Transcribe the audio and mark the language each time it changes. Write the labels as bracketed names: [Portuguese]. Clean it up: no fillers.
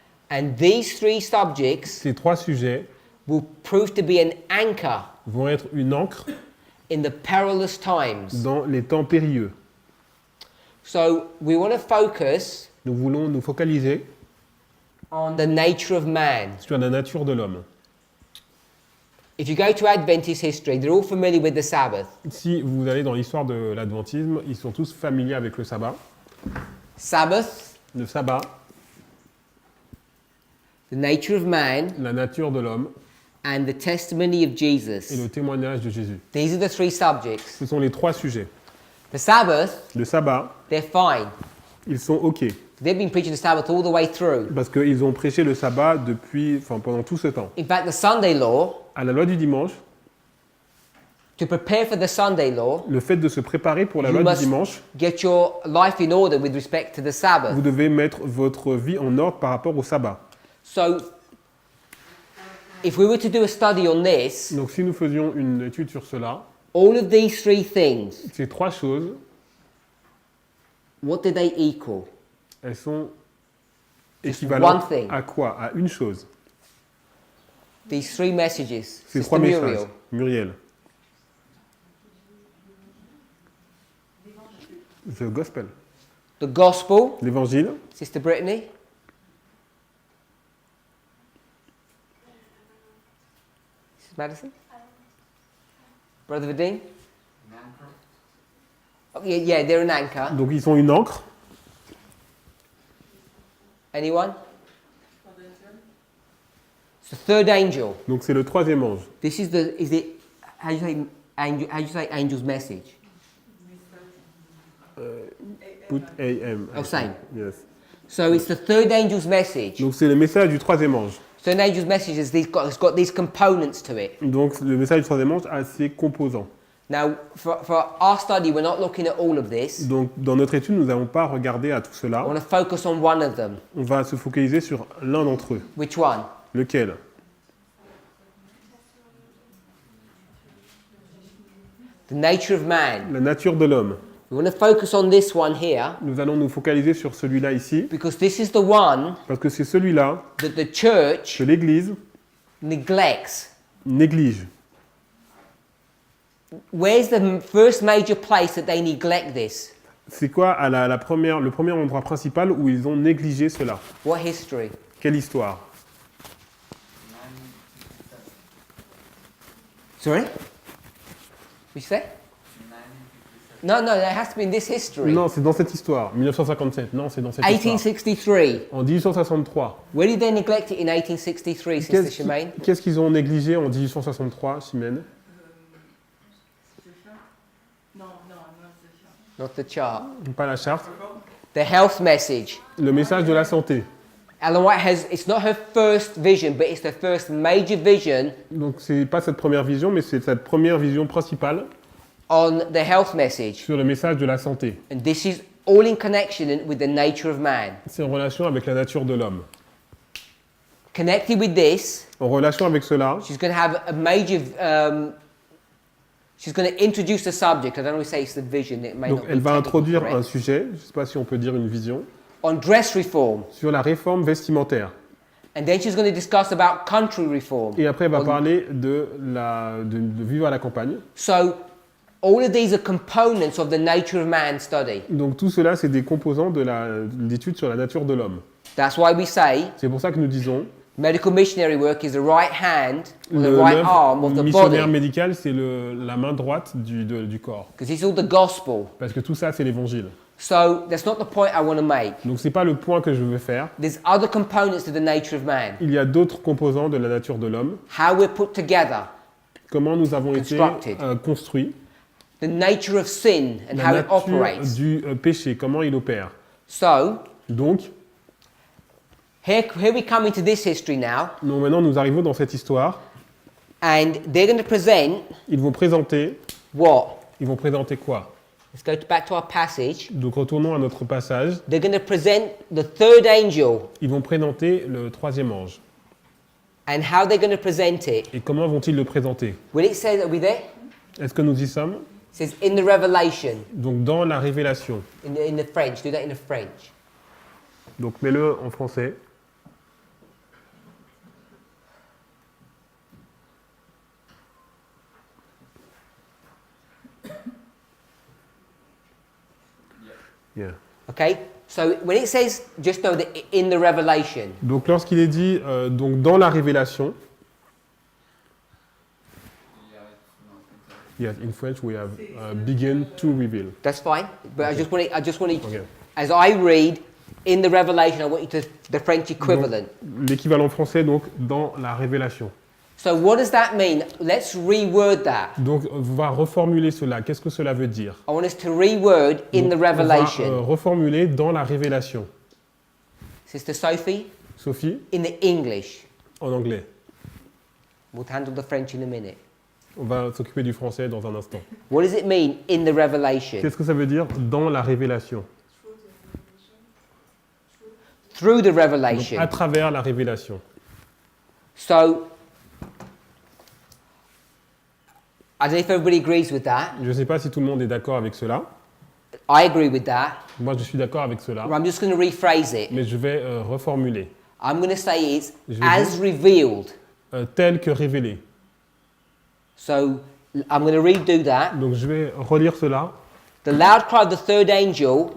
[English] And these three subjects [French] Ces trois sujets [English] will prove to be an anchor [French] vont être une ancre [English] in the perilous times. [French] dans les temps périlleux. [English] So we want to focus [French] Nous voulons nous focaliser [English] on the nature of man. [French] sur la nature de l'homme. [English] If you go to Adventist history, they're all familiar with the Sabbath. [French] Si vous allez dans l'histoire de l'adventisme, ils sont tous familiers avec le sabbat. [English] Sabbath, [French] Le sabbat, [English] the nature of man, [French] la nature de l'homme [English] and the testimony of [French] et [English] Jesus. [French] le témoignage de Jésus. [English] These are the three subjects. [French] Ce sont les trois sujets. [English] The Sabbath, [French] Le sabbat, [English] they're fine. [French] ils sont OK. [English] They've been preaching the Sabbath all the way through. [French] Parce qu'ils ont prêché le sabbat pendant tout ce temps. [English] In fact, the Sunday law, [French] À la loi du dimanche, [English] to prepare for the Sunday law, [French] le fait de se préparer pour la [English] you [French] loi du [English] must [French] dimanche, [English] get your life in order with respect to the Sabbath. [French] vous devez mettre votre vie en ordre par rapport au sabbat. [English] So, if we were to do a study on this, [French] Donc si nous faisions une étude sur cela, [English] all of these three things, [French] ces trois choses, [English] what do they equal? [French] elles sont [English] Just [French] équivalentes [English] one thing. [French] à quoi? À une chose. [English] These three messages. [French] Ces [English] Sister [French] trois messages. [English] Muriel. [French] Muriel. [English] The Gospel. The Gospel, [French] L'évangile. [English] Sister Brittany. Mrs. Madison? Brother Vadim? Oh, yeah, they're an anchor. [French] Donc ils sont une ancre. [English] Anyone? It's the third angel. [French] Donc c'est le troisième ange. [English] This is how do you say angel's message? Put AM. Oh, same. Yes. So it's the third angel's message. [French] Donc c'est le message du troisième ange. [English] Third angel's message has got these components to it. [French] Donc le message du troisième ange a ses composants. [English] Now, for our study, we're not looking at all of this. [French] Donc dans notre étude, nous n'allons pas regarder à tout [English] I [French] cela. [English] want to focus on one of them. [French] On va se focaliser sur l'un d'entre eux. [English] Which one? [French] Lequel? [English] The nature of man. [French] La nature de l'homme. [English] We want to focus on this one here [French] Nous allons nous focaliser sur celui-là ici, [English] because this is the one [French] parce que c'est celui-là [English] that the church [French] que l'Église [English] neglects. [French] néglige. [English] Where's the first major place that they neglect this? [French] C'est quoi à le premier endroit principal où ils ont négligé cela? [English] What history? [French] Quelle histoire? [English] Sorry? What you say? No, it has to be in this history. [French] Non, c'est dans cette histoire. 1957. Non, c'est dans cette histoire. [English] 1863. [French] En 1863. [English] Where did they neglect it in 1863, Sister Shemaine? [French] Qu'est-ce qu'ils ont négligé en 1863, Chimène? [English] Not the chart. [French] Pas la charte. [English] The health message. [French] Le message de la santé. [English] Ellen White it's not her first vision, but it's the first major vision [French] Donc c'est pas cette première vision, mais c'est cette première vision principale [English] on the health message. [French] sur le message de la santé. [English] And this is all in connection with the nature of man. [French] C'est en relation avec la nature de l'homme. [English] Connected with this, [French] En relation avec cela, [English] she's going to have a major, she's going to introduce the subject. I don't want to say it's the vision. It may [French] donc [English] not be [French] elle va [English] technically [French] introduire [English] correct. [French] un sujet, je ne sais pas si on peut dire une vision, [English] On dress reform. [French] sur la réforme vestimentaire. [English] And then she's going to discuss about country reform. [French] Et après, elle va [English] On- [French] parler de vivre à la campagne. [English] So all of these are components of the nature of man study. [French] Donc tout cela, c'est des composants de l'étude sur la nature de l'homme. [English] That's why we say [French] C'est pour ça que nous disons, [English] medical missionary work is the right hand or the right [French] l'œuvre [English] arm of the [French] missionnaire [English] body. [French] médicale, c'est la main droite du corps. [English] Because it's all the gospel. [French] Parce que tout ça, c'est l'évangile. [English] So that's not the point I want to make. [French] Donc c'est pas le point que je veux faire. [English] There's other components to the nature of man. [French] Il y a d'autres composants de la nature de l'homme. [English] How we're put together. [French] Comment nous avons été [English] Constructed. [French] construits. [English] The nature of sin and [French] La [English] how it [French] nature [English] operates. [French] du péché, comment il opère. [English] So [French] Donc, [English] here we come into this history now. [French] donc maintenant nous arrivons dans cette histoire. [English] And they're going to present [French] Ils vont présenter [English] what? [French] quoi? [English] Let's go back to our passage. [French] Donc retournons à notre passage. [English] They're going to present the third angel. [French] Ils vont présenter le troisième ange. [English] And how they're going to present it. [French] Et comment vont-ils le présenter? [English] When it says, are we there? [French] Est-ce que nous y sommes? [English] It says in the revelation. [French] Donc dans la révélation. [English] In the French. Do that in the French. [French] Donc mets-le en français. [English] Yeah. Okay? So when it says, just know that in the revelation. [French] Donc lorsqu'il est dit donc dans la révélation, [English] yes, in French we have begin to reveal. That's fine. But Okay. I just wanted, Okay. as I read in the revelation, I want you to the French equivalent. [French] Donc, l'équivalent français donc dans la révélation. [English] So what does that mean? Let's reword that. [French] Donc on va reformuler cela. Qu'est-ce que cela veut dire? [English] I want us to reword in the [French] Donc, on va, [English] revelation. [French] reformuler dans la révélation. [English] Sister Sophie, [French] Sophie, [English] in the English. [French] en anglais. [English] We'll handle the French in a minute. [French] On va s'occuper du français dans un instant. [English] What does it mean in the revelation? [French] Qu'est-ce que ça veut dire dans la révélation? [English] Through the [French] Donc, [English] revelation. [French] à travers la révélation. [English] So, I don't know if everybody agrees with that. [French] Je ne sais pas si tout le monde est d'accord avec cela. [English] I agree with that. [French] Moi, je suis d'accord avec cela. [English] I'm just going to rephrase it. [French] Mais je vais reformuler. [English] I'm going to say it's [French] Je vais [English] as revealed. [French] Tel que révélé. [English] So, I'm going to redo that. [French] Donc je vais relire cela. [English] The loud cry of the third angel,